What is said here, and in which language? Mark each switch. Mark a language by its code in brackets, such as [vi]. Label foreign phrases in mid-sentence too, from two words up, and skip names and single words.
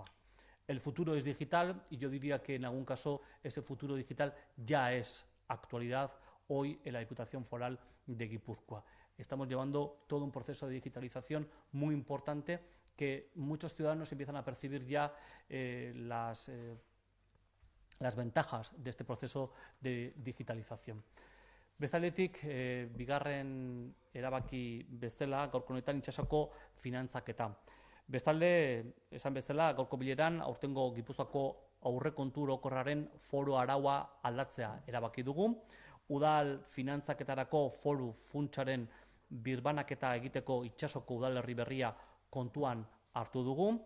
[es] El futuro es digital y yo diría que en algún caso ese futuro digital ya es actualidad hoy en la Diputación Foral de Guipúzcoa. Estamos llevando todo un proceso de digitalización muy importante que muchos ciudadanos empiezan a percibir ya las ventajas de este proceso de digitalización. [eu] Bestaldetik, bigarren erabaki bezala, gaurko honetan itsasoko finantzaketa. Bestalde, esan bezala, gaurko bileran, aurtengo Gipuzkoako aurrekontu orokorraren foru araua aldatzea erabaki dugu. Udal finantzaketarako foru funtsaren birbanaketa egiteko itsasoko udalerri berria kontuan hartu dugu.